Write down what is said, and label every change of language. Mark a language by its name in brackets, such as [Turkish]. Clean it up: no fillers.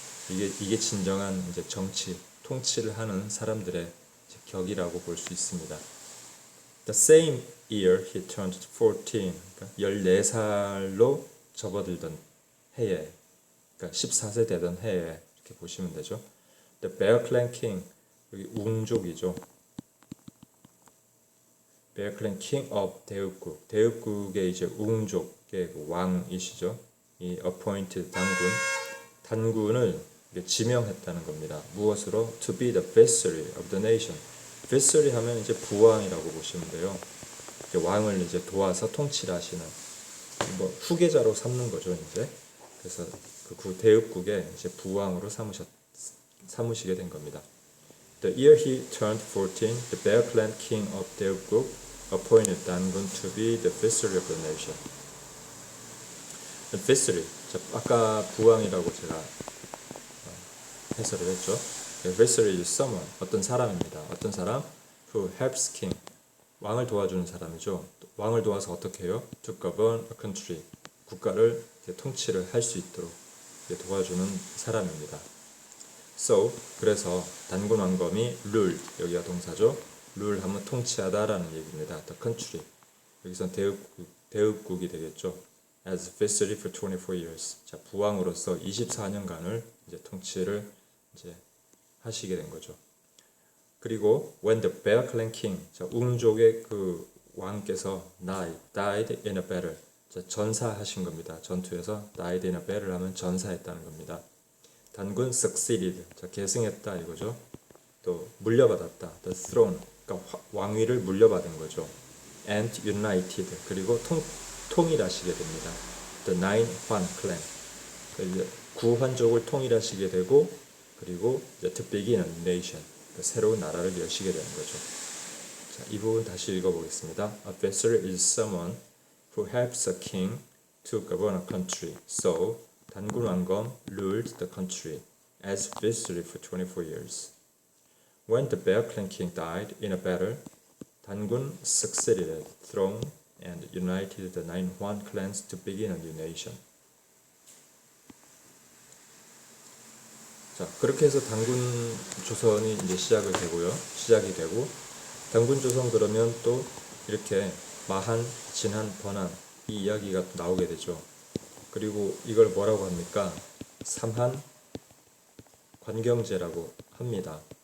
[Korean] 이게 진정한 이제 정치, 통치를 하는 사람들의 격이라고 볼 수 있습니다. [English] The same year he turned 14, [Korean] 그러니까 14살로 접어들던 해에, 그러니까 14세 되던 해에, 이렇게 보시면 되죠. [English] The Bear Clan King, 여기 웅족이죠. Bear Clan King of [Korean] 대읍국, 대읍국의 이제 웅족의 왕이시죠. 이 [English] appointed [Korean] 단군을 지명했다는 겁니다. [English] 무엇으로? To be the viceroy of the nation. [Korean] viceroy 하면 이제 부왕이라고 보시면 돼요. 이제 왕을 이제 도와서 통치를 하시는, 뭐 후계자로 삼는 거죠, 이제. 그래서 그 대읍국의 이제 부왕으로 삼으시게 된 겁니다. [English] The year he turned 14, the Bear Clan King of 대읍국 appointed 단군 to be the viceroy of the nation. The viceroy, [Korean] 아까 부왕이라고 제가 해설을 했죠. [English] Viceroy is someone, 어떤 사람입니다. [Korean] 어떤 사람? [English] Who helps king, [Korean] 왕을 도와주는 사람이죠. 왕을 도와서 어떻게 해요? [English] To govern a country, [Korean] 국가를 통치를 할 수 있도록 도와주는 사람입니다. [English] So, [Korean] 그래서 단군 왕검이 rule, 여기가 동사죠. rule 하면 통치하다라는 얘기입니다. [English] The country, [Korean] 여기선 대읍국이 되겠죠. [English] As viceroy for 24 years, [Korean] 자, 부왕으로서 24년간을 이제 통치를 이제 하시게 된 거죠. 그리고 [English] when the Bear Clan King, [Korean] 자, 웅족의 그 왕께서 [English] died in a battle, [Korean] 자, 전사하신 겁니다. 전투에서 [English] died in a battle [Korean] 하면 전사했다는 겁니다. 단군 [English] succeeded, [Korean] 자, 계승했다 이거죠. 또 물려받았다, [English] the throne, [Korean] 그러니까 왕위를 물려받은 거죠. [English] and united, [Korean] 그리고 통일하시게 됩니다. [English] The nine Huan clan, [Korean] 그러니까 구환족을 통일하시게 되고, 그리고 이제 [English] to begin a nation, [Korean] 그러니까 새로운 나라를 여시게 되는 거죠. 자, 이 부분 다시 읽어보겠습니다. [English] A viceroy is someone who helps a king to govern a country. So, 단군 왕검 ruled the country as viceroy for 24 years. When the Bear Clan king died in a battle, 단군 succeeded the throne and united the 9 Huan clans to begin a new nation. [Korean] 자, 그렇게 해서 단군 조선이 이제 시작이 되고, 단군 조선 그러면 또 이렇게 마한, 진한, 번한 이 이야기가 또 나오게 되죠. 그리고 이걸 뭐라고 합니까? 삼한 관경제라고 합니다.